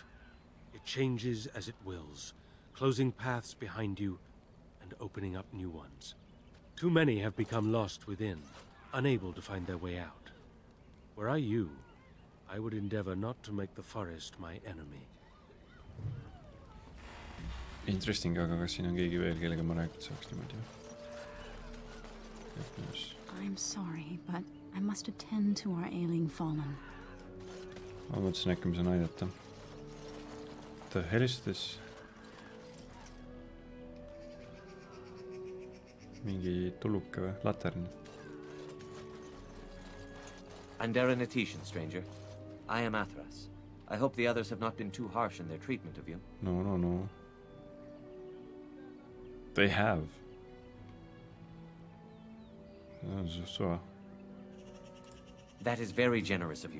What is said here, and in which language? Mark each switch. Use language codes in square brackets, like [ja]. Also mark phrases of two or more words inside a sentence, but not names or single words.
[en] It changes as it wills, closing paths behind you and opening up new ones. Too many have become lost within, unable to find their way out. Were I you, I would endeavor not to make the forest my enemy. Interesting, [et] aga kas siin on keegi veel, kellega ma rääkida saaks niimoodi? [en] I'm sorry, but I must attend to our ailing fallen. [et] Ma mõtlesin, äkki ma saan aidata. [en] The hell is this? [et] mingi tuluke või? Latern. [en] I'm Darren Etetian, stranger. I am Athras. I hope the others have not been too harsh in their treatment of you. No. They have. That is very generous of you.